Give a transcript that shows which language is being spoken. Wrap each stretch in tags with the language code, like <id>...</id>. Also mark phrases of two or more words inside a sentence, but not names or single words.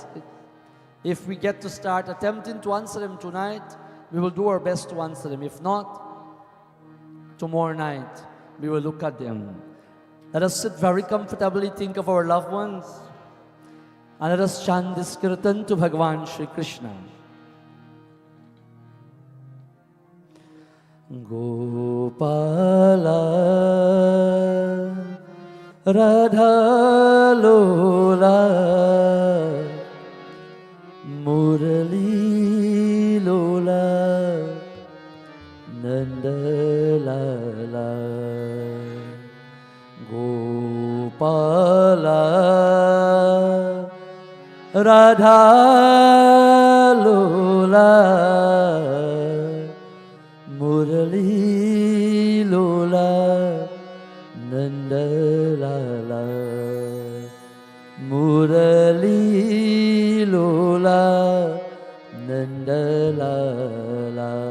<en>If we get to start attempting to answer them tonight, we will do our best to answer them. If not, tomorrow night we will look at them. Let us sit very comfortably, think of our loved ones, and let us chant this kirtan to Bhagavan Shri Krishna.</en> <sa>Gopala Radha Lola Murali Lola Nanda Lala Gopala Radha Lola Murali Lola Nanda Lala Murali Lola Nanda Lala</sa>